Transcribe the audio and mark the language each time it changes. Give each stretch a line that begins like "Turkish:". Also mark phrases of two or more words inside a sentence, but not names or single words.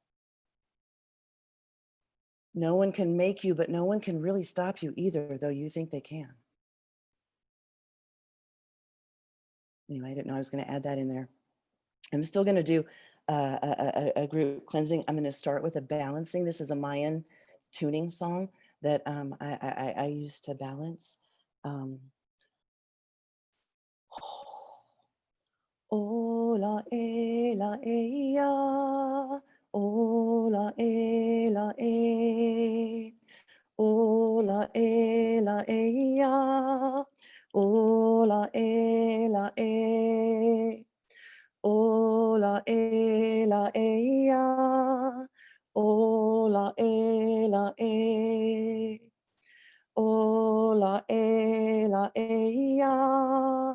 English: No one can make you, but no one can really stop you either, though you think they can. Anyway, I didn't know I was going to add that in there. I'm still going to do a group cleansing. I'm going to start with a balancing. This is a Mayan tuning song that I use to balance. Ola e la e ya, ola e la e, ola e la e ya, ola e la e, ola e la e ya, ola e la e, ola e la e ya.